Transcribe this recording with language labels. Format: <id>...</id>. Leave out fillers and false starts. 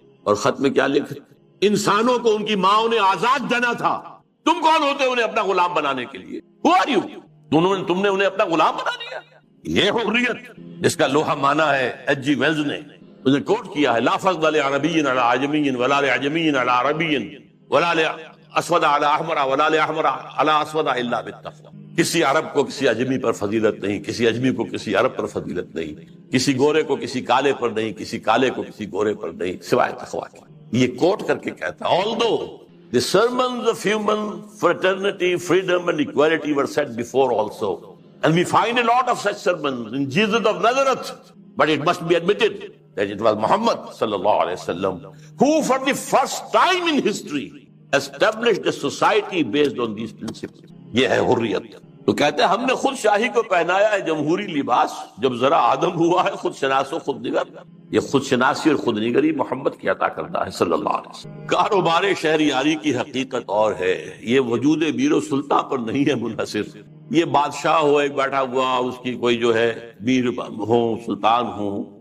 <ur>اور خط میں کیا لکھا؟ انسانوں کو ان کی ماؤں نے آزاد جانا تھا، تم کون ہوتے انہیں اپنا غلام بنانے کے لیے؟</ur> <en>Who are you؟</en> <ur>تم نے انہیں اپنا غلام بنا دیا. یہ حریت جس کا لوہا مانا ہے ایچ جی ویلز نے اسے کوٹ کیا ہے،</ur> <ar>لا فضل لعربی علی عجمی ولا لعجمی علی عربی ولا لاسود علی احمر ولا لاحمر علی اسود الا بالتقوی.</ar> <ur>کسی عرب کو کسی اجمی پر فضیلت نہیں، کسی اجمی کو کسی عرب پر فضیلت نہیں، کسی گورے کو کسی کالے پر نہیں، کسی کالے کو کسی گورے پر نہیں، سوائے تقویٰ کے۔ یہ کوٹ کر کے کہتا ہے</ur> <en>although the sermons of human fraternity, freedom and equality were said before also, and we find a lot of such sermons in Jesus of Nazareth, but it must be admitted that it was Muhammad sallallahu alaihi wasallam who for the first time in history established a society based on these principles.</en> <ur>یہ ہے حریت۔ تو کہتے ہیں ہم نے خود شاہی کو پہنایا ہے جمہوری لباس، جب ذرا آدم ہوا ہے خود شناس و خود نگر۔ یہ خود شناسی اور خود نگری محمد کی عطا کرتا ہے صلی اللہ علیہ وسلم۔ کاروبار شہریاری کی حقیقت اور ہے، یہ وجود میر و سلطان پر نہیں ہے منحصر۔ یہ بادشاہ ہو ایک بیٹھا ہوا، اس کی کوئی جو ہے میر ہو سلطان ہو،</ur>